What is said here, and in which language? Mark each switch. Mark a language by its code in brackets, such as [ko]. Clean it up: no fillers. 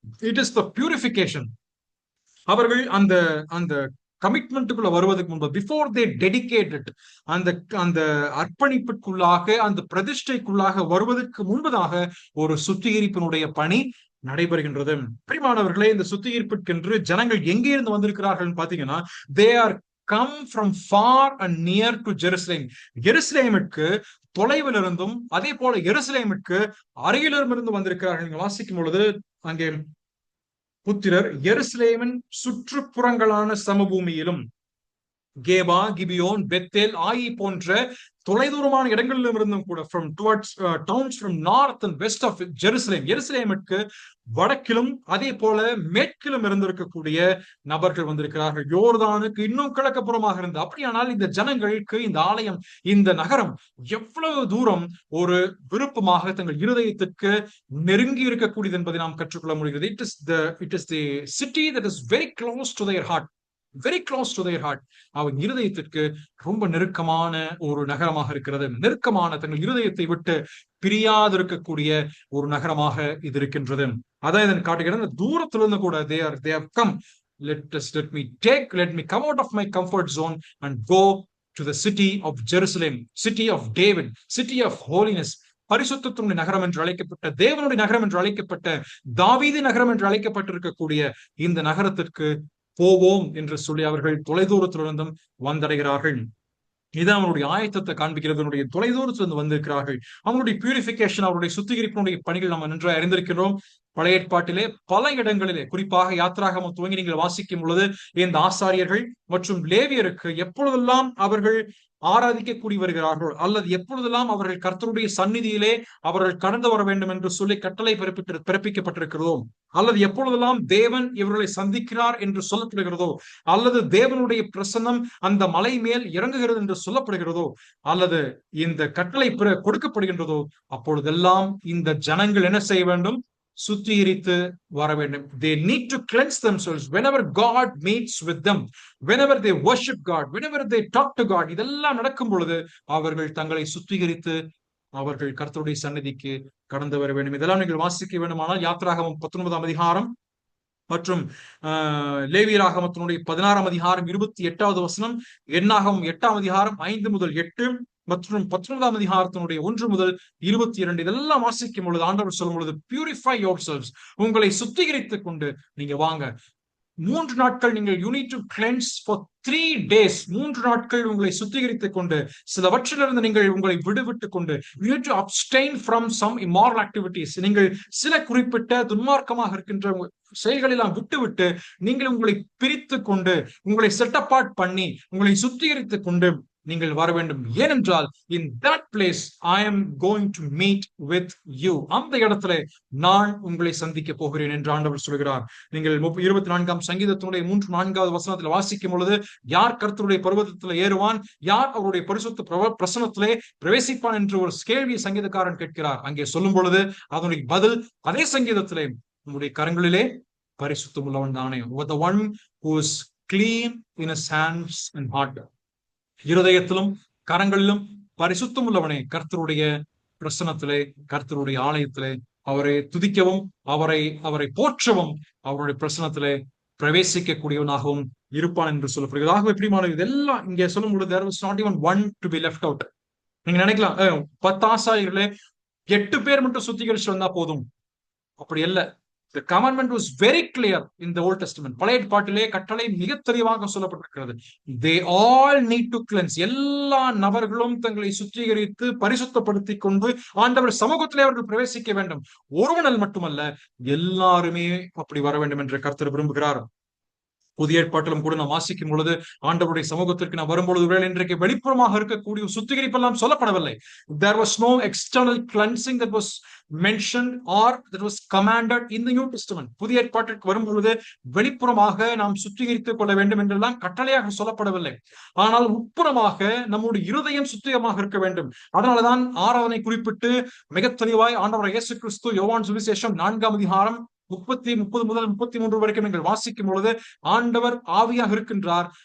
[en] It is the purification. [ta] அவர்கள் அந்த கமிட்மெண்ட்டுக்குள்ள வருவதற்கு முன்பு, [en] before they dedicated, [ta] அந்த அர்ப்பணிப்புக்குள்ளாக, அந்த பிரதிஷ்டைக்குள்ளாக வருவதற்கு முன்பதாக ஒரு சுத்திகரிப்பினுடைய பணி நடைபெறுகின்றது. பிரியமானவர்களே, இந்த சுத்திகரிப்புக்கென்று ஜனங்கள் எங்கே இருந்து வந்திருக்கிறார்கள் பாத்தீங்கன்னா, [en] they are come from far and near to Jerusalem. [ta] எருசலேமுக்கு தொலைவில் இருந்தும், அதே போல எருசலேமுக்கு அருகிலிருந்து வந்திருக்கிறார்கள். நீங்க வாசிக்கும் பொழுது அங்கே புத்திரர் எருசலேமின் சுற்றுப்புறங்களான சமபூமியிலும், கேபா, கிபியோன், பெத்தேல், ஆயி போன்ற தொலைதூரமான இடங்களிலும் இருந்தும் கூட [en] from towards towns from north and west of Jerusalem, [ta] எருசலேமுக்கு வடக்கிலும் அதே போல மேற்கிலும் இருந்திருக்கக்கூடிய நபர்கள் வந்திருக்கிறார்கள். யோர்தானுக்கு இன்னும் கிழக்குப்புறமாக இருந்து. அப்படியானால் இந்த ஜனங்களுக்கு இந்த ஆலயம், இந்த நகரம் எவ்வளவு தூரம் ஒரு விருப்பமாக தங்கள் இருதயத்திற்கு நெருங்கி இருக்கக்கூடியது என்பதை நாம் கற்றுக்கொள்ள முடிகிறது. [en] It is the city that is very close to their heart. Very close to their heart. [ta] அவன் இருதயத்திற்கு ரொம்ப நெருக்கமான ஒரு நகரமாக இருக்கிறது. நெருக்கமான தங்கள் இருதயத்தை விட்டு பிரியாது இருக்கக்கூடிய ஒரு நகரமாக இது இருக்கின்றது. அதான் இதன் காட்டுகிறது. தூரத்திலிருந்து கூட [en] they have come. Let me come out of my comfort zone and go to the city of Jerusalem, city of David, city of holiness. [ta] பரிசுத்தத்தினுடைய நகரம் என்று அழைக்கப்பட்ட, தேவனுடைய நகரம் என்று அழைக்கப்பட்ட, தாவீது நகரம் என்று அழைக்கப்பட்டிருக்கக்கூடிய இந்த நகரத்திற்கு போவோம் என்று சொல்லி அவர்கள் தொலைதூரத்திலிருந்தும் வந்தடைகிறார்கள். இது அவனுடைய ஆயத்தத்தை காண்பிக்கிறது. தொலைதூரத்திலிருந்து வந்திருக்கிறார்கள். அவங்களுடைய பியூரிபிகேஷன், அவருடைய சுத்திகரிப்பினுடைய பணிகள் நம்ம நன்றாக அறிந்திருக்கிறோம். பழைய ஏற்பாட்டிலே பல இடங்களிலே, குறிப்பாக யாத்திராகமம் துவங்கி நீங்கள் வாசிக்கும் பொழுது இந்த ஆசாரியர்கள் மற்றும் லேவியருக்கு எப்பொழுதெல்லாம் அவர்கள் ஆராதிக்க வருகிறார்கள், அல்லது எப்பொழுதெல்லாம் அவர்கள் கர்த்தருடைய சந்நிதியிலே அவர்கள் கடந்து வர வேண்டும் என்று சொல்லி கட்டளை பிறப்பிக்கப்பட்டிருக்கிறதோ, அல்லது எப்பொழுதெல்லாம் தேவன் இவர்களை சந்திக்கிறார் என்று சொல்லப்படுகிறதோ, அல்லது தேவனுடைய பிரசன்னம் அந்த மலை மேல் இறங்குகிறது என்று சொல்லப்படுகிறதோ, அல்லது இந்த கட்டளை கொடுக்கப்படுகின்றதோ, அப்பொழுதெல்லாம் இந்த ஜனங்கள் என்ன செய்ய வேண்டும்? சுத்திகரித்து வர வேண்டும். [en] They need to cleanse themselves whenever God meets with them, whenever they worship God, whenever they talk to God. [ta] இதெல்லாம் நடக்கும் பொழுது அவர்கள் தங்களை சுத்திகரித்து அவர்கள் கர்த்தருடைய சந்நிதிக்கு கடந்து வர வேண்டும். இதெல்லாம் நீங்கள் வாசிக்க வேண்டுமானால் யாத்திராகமம் 19ஆம் அதிகாரம் மற்றும் லேவியராகமத்தினுடைய 16ஆம் அதிகாரம் 28வது வசனம், எண்ணாகமம் 8ஆம் அதிகாரம் 5 முதல் 8 மற்றும் 19ஆம் அதிகாரத்தினுடைய 1 முதல் 22 இதெல்லாம் வாசிக்கும் பொழுது ஆண்டவர் சொல்லும் பொழுது, [en] purify yourselves, [ta] உங்களை சுத்திகரித்துக் கொண்டு நீங்க வாங்க. 3 நாட்கள் நீங்கள் [en] you need to cleanse for 3 days. [ta] 3 நாட்கள் உங்களை சுத்திகரித்துக் கொண்டு சிலவற்றிலிருந்து நீங்கள் உங்களை விடுவிட்டுக் கொண்டு [en] you need to abstain from some immoral activities. [ta] நீங்கள் சில குறிப்பிட்ட துன்மார்க்கமாக இருக்கின்ற செயல்களெல்லாம் விட்டுவிட்டு நீங்கள் உங்களை பிரித்து கொண்டு, உங்களை செட் அப்பார்ட் பண்ணி, உங்களை சுத்திகரித்துக் கொண்டு நீங்கள் வர வேண்டும். ஏனென்றால் [en] in that place I am going to meet with you. [ta] அந்த இடத்துல நான் உங்களை சந்திக்க போகிறேன் என்று ஆண்டவர் சொல்கிறார். நீங்கள் 24ஆம் சங்கீதத்தினுடைய 3-4வது வசனத்தில் வாசிக்கும் பொழுது, யார் கர்த்தருடைய பர்வதத்தில் ஏறுவான், யார் அவருடைய பரிசுத்த பிரசன்னத்திலே பிரவேசிப்பான் என்று ஒரு கேள்வியை சங்கீதக்காரன் கேட்கிறார். அங்கே சொல்லும் பொழுது அதனுடைய பதில் அதே சங்கீதத்திலே, உங்களுடைய கரங்களிலே பரிசுத்தம் உள்ளவன் தானே, [en] the one who is clean in his hands and heart. [ta] இருதயத்திலும் கரங்களிலும் பரிசுத்தம் உள்ளவனே, கர்த்தருடைய பிரசன்னத்திலே, கர்த்தருடைய ஆலயத்திலே அவரை துதிக்கவும் அவரை போற்றவும் அவருடைய பிரசன்னத்திலே பிரவேசிக்க கூடியவனாகவும் இருப்பான் என்று சொல்லப்படுகிறது. ஆகவே பிரியமானவர்களே, இதெல்லாம் இங்கே சொல்லும் பொழுது [en] there was not even one to be left out. [ta] நீங்க நினைக்கலாம் 10 ஆசாரியர்களே 8 பேர் மட்டும் சுத்திகரிச்சு வந்தா போதும். அப்படி அல்ல. [en] The commandment was very clear in the Old Testament. [ta] பழைய ஏற்பாட்டிலே கட்டளை மிக தெளிவாக சொல்லப்பட்டிருக்கிறது. [en] They all need to cleanse. [ta] எல்லா நபர்களும் தங்களை சுத்திகரித்து பரிசுத்தப்படுத்திக் கொண்டு ஆண்டவர் சமூகத்திலே அவர்கள் பிரவேசிக்க வேண்டும். ஒருவனால் மட்டுமல்ல, எல்லாருமே அப்படி வர வேண்டும் என்று கர்த்தர் விரும்புகிறார். புதிய ஏற்பாட்டிலும் கூட நாம் வாசிக்கும் பொழுது ஆண்டவருடைய சமூகத்திற்கு நாம் வரும்பொழுது இன்றைக்கு வெளிப்புறமாக இருக்கக்கூடிய சுத்திகரிப்பெல்லாம் சொல்லப்படவில்லை. [en] There was no external cleansing that was mentioned or that was commanded in the New Testament. [ta] புதிய ஏற்பாட்டிற்கு வரும்பொழுது வெளிப்புறமாக நாம் சுத்திகரித்துக் கொள்ள வேண்டும் என்றெல்லாம் கட்டளையாக சொல்லப்படவில்லை. ஆனால் உட்புறமாக நம்முடைய இருதயம் சுத்திகமாக இருக்க வேண்டும். அதனாலதான் ஆராதனை குறிப்பிட்டு மிக தெளிவாய் ஆண்டவர் இயேசு கிறிஸ்து யோவான் சுவிசேஷம் 4ஆம் அதிகாரம் 30 முதல் 33 வரைக்கும் நீங்கள் வாசிக்கும் பொழுது, ஆண்டவர் ஆவியாக இருக்கின்றார்.